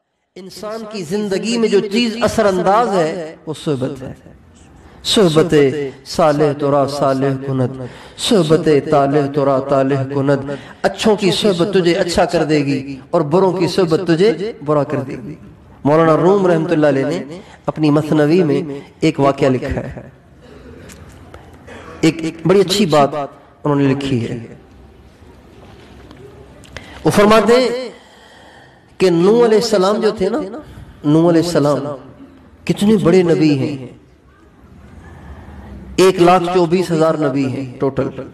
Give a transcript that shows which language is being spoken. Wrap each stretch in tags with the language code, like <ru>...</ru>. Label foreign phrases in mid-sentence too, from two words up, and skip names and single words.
<ur>انسان کی زندگی میں جو چیز اثر انداز ہے وہ صحبت ہے.</ur> <fa>صحبت صالح ترا صالح کند، صحبت طالح ترا طالح کند.</fa> <ur>اچھوں کی صحبت تجھے اچھا کر دے گی اور بروں کی صحبت تجھے برا کر دے گی. مولانا روم رحمۃ اللہ علیہ نے اپنی مثنوی میں ایک واقعہ لکھا ہے، ایک بڑی اچھی بات انہوں نے لکھی ہے. وہ فرماتے ہیں کہ نوح علیہ السلام جو تھے نا، نوح علیہ السلام کتنے بڑے نبی ہیں، 1,24,000 نبی ہیں ٹوٹل.</ur>